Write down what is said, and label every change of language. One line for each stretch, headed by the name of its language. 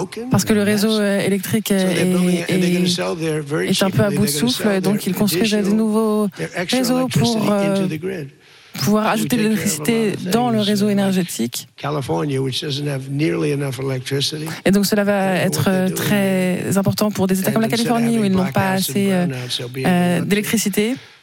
French: Parce que le réseau électrique est un peu à bout de souffle. Et donc ils construisent de nouveaux réseaux pour pouvoir ajouter de l'électricité dans le réseau énergétique.
English: California, which doesn't have nearly enough electricity.
French: Et donc cela va être très important pour des États comme la Californie où ils n'ont pas assez d'électricité.